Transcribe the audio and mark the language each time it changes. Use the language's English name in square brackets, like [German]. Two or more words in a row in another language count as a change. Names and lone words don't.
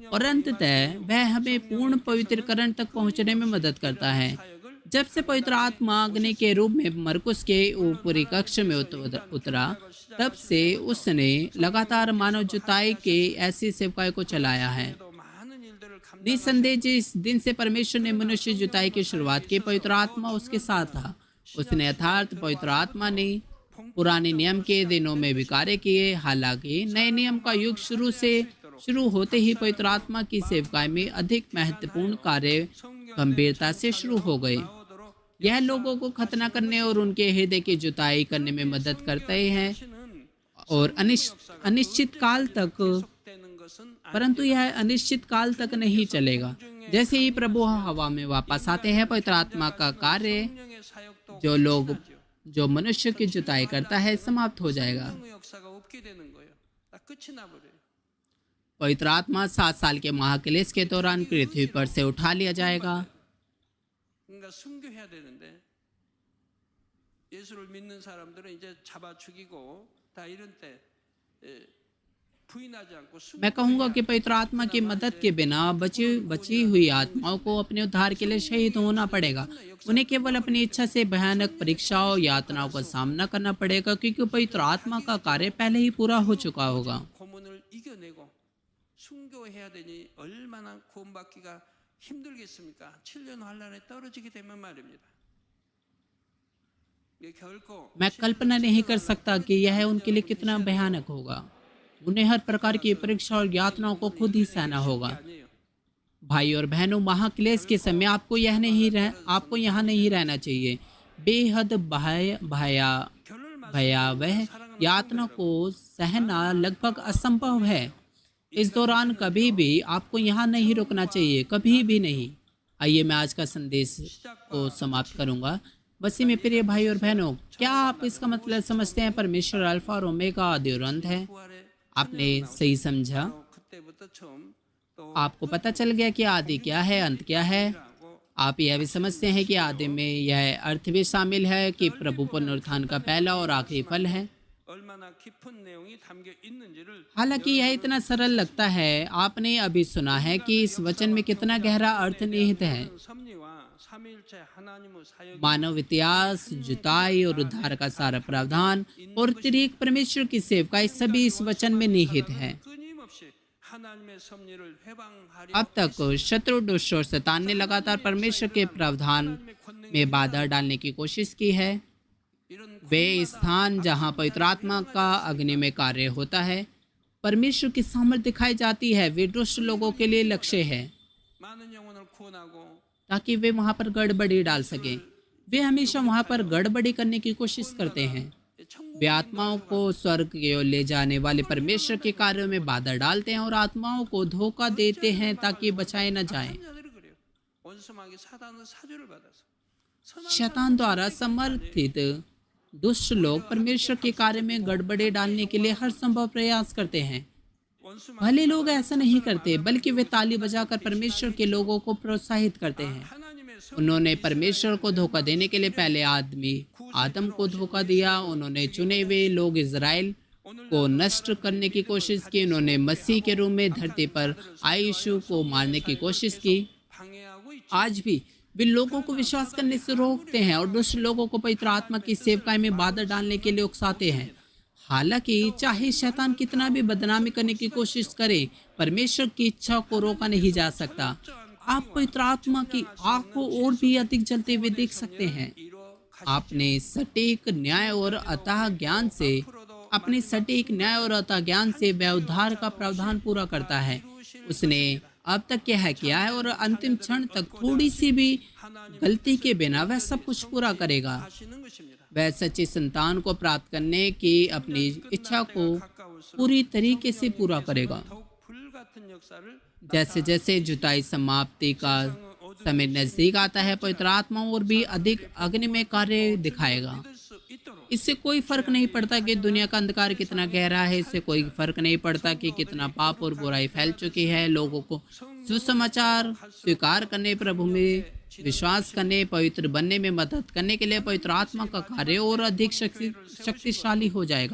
[Hindi] और अंततः वह हमें पूर्ण पवित्रकरण तक पहुंचने में मदद करता है। जब से पवित्र आत्मा अग्नि के रूप में मरकुस के ऊपरी कक्ष में उतरा, तब से उसने लगातार मानव जुताई के ऐसी सेवकाई को चलाया है। [Korean] 또 많은 일들을 [Hindi] निसंदेह जिस दिन से परमेश्वर ने मनुष्य जुताई की शुरुआत की, पवित्र आत्मा उसके साथ था। उसने अर्थात पवित्र आत्मा ने पुराने नियम के दिनों में भी कार्य किए। हालांकि नए नियम का युग शुरू होते ही पवित्र आत्मा की सेवकाई में अधिक महत्वपूर्ण कार्य गंभीरता से शुरू हो गए। यह लोगों को खतना करने और उनके हृदय की जुताई करने में मदद करते हैं और अनिश्चित काल तक, [Korean] 되는 것은 [Hindi] परंतु यह अनिश्चित काल तक नहीं चलेगा। जैसे ही प्रभु हवा में वापस आते हैं, पवित्र आत्मा का कार्य [Korean] 성령의 사역도 [Hindi] जो मनुष्य की जुताई करता है समाप्त हो जाएगा। [Korean] 성령의 역사가 없게 되는 거예요. 딱 끝이 나버려요. [Hindi] पवित्र आत्मा 7 साल के महाक्लेश के दौरान पृथ्वी पर से उठा लिया जाएगा। [Korean] 그러니까 순교해야 되는데 예수를 믿는 사람들은 이제 잡아 죽이고 다 이런 때 부인하지 않고 [Hindi] मैं कहूँगा कि पवित्र आत्मा की मदद के बिना बची हुई आत्माओं को अपने उद्धार के लिए शहीद होना पड़ेगा। उन्हें केवल अपनी इच्छा से भयानक परीक्षाओं यातनाओं का सामना करना पड़ेगा, क्योंकि पवित्र आत्मा का कार्य पहले ही पूरा हो चुका होगा। [Korean] 고문을 이겨내고 순교해야 되니 얼마나 구원받기가 힘들겠습니까? 7년 환란에 떨어지게 되면 말입니다. ये 결코 [Hindi] मैं कल्पना नहीं कर सकता कि यह उनके लिए कितना भयानक होगा। उन्हें हर प्रकार की परीक्षा और यातनाओं को खुद ही सहना होगा। [Korean] 아니에요. [Hindi] भाई और बहनों, महाक्लेश के समय आपको यहाँ नहीं रहना चाहिए। बेहद भयावह यातना को सहना लगभग असंभव है। इस दौरान कभी भी आपको यहाँ नहीं रुकना चाहिए, कभी भी नहीं। आइए मैं आज का संदेश को समाप्त करूँगा। बस में प्रिय भाई और बहनों, क्या आप इसका मतलब समझते हैं? परमेश्वर अल्फा और ओमेगा आदि और अंत है। आपने सही समझा। [Korean] 그때부터 처음 또 [Hindi] आपको पता चल गया कि आदि क्या है, अंत क्या है। आप यह भी समझते हैं कि आदि में यह अर्थ भी शामिल है कि प्रभु पुनरुत्थान का पहला और आखिरी फल है। [Korean] 얼마나 깊은 내용이 담겨 있는지를 [Hindi] हालांकि यह इतना सरल लगता है, आपने अभी सुना है कि इस वचन में कितना गहरा अर्थ निहित है। [Korean] 섭리와 삼위일체 하나님의 사역이 [Hindi] मानव इतिहास, जुताई और उद्धार का सारा प्रावधान और त्रिएक परमेश्वर की सेवकाई सभी इस वचन में निहित है। [Korean] 끊임없이 하나님의 섭리를 회방하려 [Hindi] अब तक शत्रु दुष्ट और शैतान ने लगातार परमेश्वर के प्रावधान में बाधा डालने की कोशिश की है। [Korean] 이런 [Hindi] वे स्थान जहाँ पवित्र आत्मा का अग्नि में कार्य होता है, परमेश्वर की सामर्थ दिखाई जाती है, वे दुष्ट लोगों के लिए लक्ष्य है, [Korean] 많은 영혼을 गुणागो [Hindi] ताकि वे वहाँ पर गड़बड़ी डाल सकें। वे हमेशा वहाँ पर गड़बड़ी करने की कोशिश करते हैं। वे आत्माओं को स्वर्ग की ओर ले जाने वाले परमेश्वर के कार्यों में बाधा डालते हैं और आत्माओं को धोखा देते हैं ताकि बचाए न जाएं। [Korean] 자들이 그래요. 원수마귀 사단은 사주를 받아서 [Hindi] शैतान द्वारा समर्थित दुष्ट लोग परमेश्वर के कार्य में गड़बड़ी डालने के लिए हर संभव प्रयास करते हैं। [Korean] 원수마귀 [Hindi] भले लोग ऐसा नहीं करते, बल्कि वे ताली बजाकर परमेश्वर के लोगों को प्रोत्साहित करते हैं। [Korean] 하나님의 섭 [Hindi] उन्होंने परमेश्वर को धोखा देने के लिए पहले आदम को धोखा दिया। उन्होंने चुने हुए लोग इज़राइल को नष्ट करने की कोशिश की। उन्होंने मसीह के रूप में धरती पर आए यीशु को मारने की कोशिश की। [Korean] 방해하고 있죠. [Hindi] आज भी वे लोगों को विश्वास करने से रोकते हैं और दुष्ट लोगों को पवित्र आत्मा की सेवकाई में बाधा डालने के लिए उकसाते हैं। हालांकि चाहे शैतान कितना भी बदनामी करने की कोशिश करे, परमेश्वर की इच्छा को रोका नहीं जा सकता। आप पवित्र आत्मा की आग को और भी अधिक जलते हुए देख सकते हैं। अपने सटीक न्याय और अतः ज्ञान से वह उद्धार का प्रावधान पूरा करता है। उसने अब तक क्या किया है और अंतिम क्षण तक थोड़ी सी भी गलती के बिना वह सब कुछ पूरा करेगा। [Korean] 하시는 것입니다. [Hindi] वह सच्ची संतान को प्राप्त करने की अपनी इच्छा को पूरी तरीके से पूरा करेगा। [Korean] 더욱 불같은 역사를 [Hindi] जैसे जैसे जुताई समाप्ति का समय नजदीक आता है, पवित्र आत्मा और भी अधिक अग्नि में कार्य दिखाएगा। [Korean] 수 있도록 [Hindi] इससे कोई फर्क नहीं पड़ता कि दुनिया का अंधकार कितना गहरा है। इससे कोई फर्क नहीं पड़ता कि कितना पाप और बुराई फैल चुकी है। लोगों को सुसमाचार स्वीकार करने, प्रभु में विश्वास करने, पवित्र बनने में मदद करने के लिए पवित्र आत्मा का कार्य और अधिक शक्तिशाली हो जाएगा।